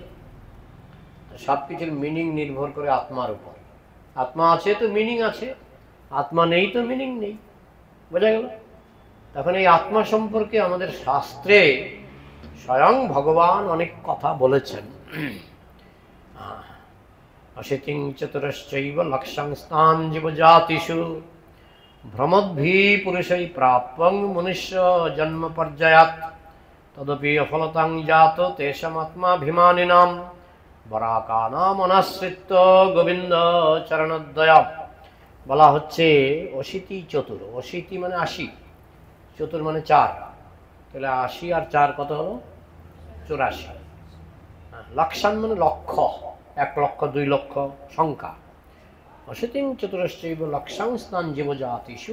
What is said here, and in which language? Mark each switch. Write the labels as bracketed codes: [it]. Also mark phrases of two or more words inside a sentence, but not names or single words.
[bn] সব কিছুর মিনিং নির্ভর করে আত্মার উপর। আত্মা আছে তো মিনিং আছে, আত্মা নেই তো মিনিং নেই। বোঝা গেল? তখন এই আত্মা সম্পর্কে আমাদের শাস্ত্রে স্বয়ং ভগবান অনেক কথা বলেছেন। [sa] অশীতিং চতুরশ্চৈব লক্ষ্যং স্থান জীবজাতিষু ভ্রমদ্ভি পুরুষৈ প্রাপ্যং মনুষ্য জন্ম পর্যায়াত তদপি অফলতাং জাত তেষামাত্মাভিমানিনাম বরাকানাম অনাশ্রিত গোবিন্দ চরণোদয়। [bn] বলা হচ্ছে অশীতি চতুর। অশীতি মানে 80, চতুর মানে 4। তাহলে 80 আর 4 কত হলো? 84। লক্ষান মানে লক্ষ, 1 লক্ষ 2 লক্ষ সংখ্যা। [sa] অশীতিং চতুরশ্চৈব লক্ষাং স্থান জীবজাতিষু।